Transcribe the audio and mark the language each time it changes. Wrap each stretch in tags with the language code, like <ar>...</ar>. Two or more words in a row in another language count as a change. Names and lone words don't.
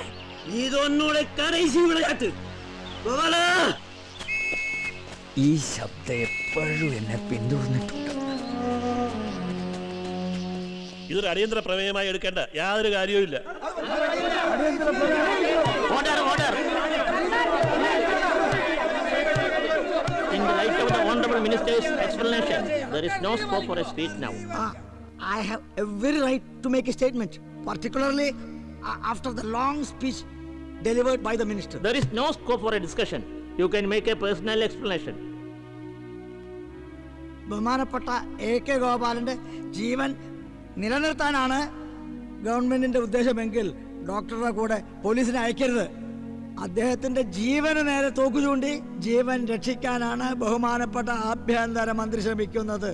<ta>இது உன்னோட கடைசி விளையாட்டு.</ta> <ml>ഈ ശബ്ദം എപ്പോഴും എന്നെ പിന്തുടർന്നിട്ടുണ്ട്. ഇതൊരു അടിയന്തര പ്രമേയമായി എടുക്കേണ്ട യാതൊരു കാര്യവും ഇല്ല.</ml> <en>In the light of the Honorable Minister's explanation, there is no scope for a speech now. I have every right to make a statement, particularly after the long speech delivered by the minister. There is no scope for a discussion. You can make a personal explanation.</en> <ml>ബഹുമാനപ്പെട്ട AK ഗോപാലന്റെ ജീവൻ നിലനിർത്താനാണ് ഗവൺമെന്റിന്റെ ഉദ്ദേശമെങ്കിൽ ഡോക്ടറുടെ കൂടെ പോലീസിനെ അയക്കരുത്. അദ്ദേഹത്തിന്റെ ജീവന് നേരെ തോക്കു ചൂണ്ടി ജീവൻ രക്ഷിക്കാനാണ് ബഹുമാനപ്പെട്ട ആഭ്യന്തരമന്ത്രി ശ്രമിക്കുന്നത്.</ml>